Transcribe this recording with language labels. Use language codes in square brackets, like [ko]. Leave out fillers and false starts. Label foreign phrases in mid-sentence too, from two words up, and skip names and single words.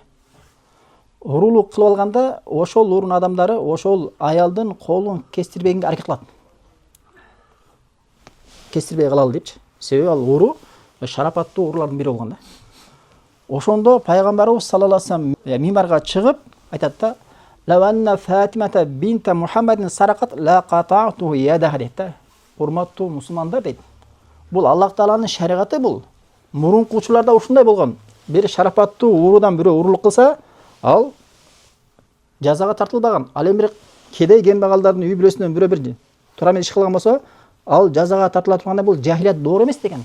[ky] Урулук кылып алганда ошол урун адамдары ошол аялдын колун кестирбегенге аракет кылат. Кестирбей калалы депчи. Себеби ал уру шарапаттуу урулардын бири болгон да. Ошондо пайгамбарыбыз [ar] صلى الله عليه وسلم [ky] мимбарга чыгып айтат да: [ar] "لو أن فاطمة بنت محمد سرقت لقطعت يدها" [ky] дейт да. Урматтуу мусулмандар дейт. Бул Аллах Тааланын шариаты бул. Мурункучуларда ушундай болгон. Бир шарапаттуу урудан бирөө урулук кылса, ал жазага тартылбаган. Ал эми кедей кембагалдардын үй бүлөсүнөн бирөө бир тура эмес иш кылган болсо, ал жазага тартыла турганда бул жахилият доор эмес деген.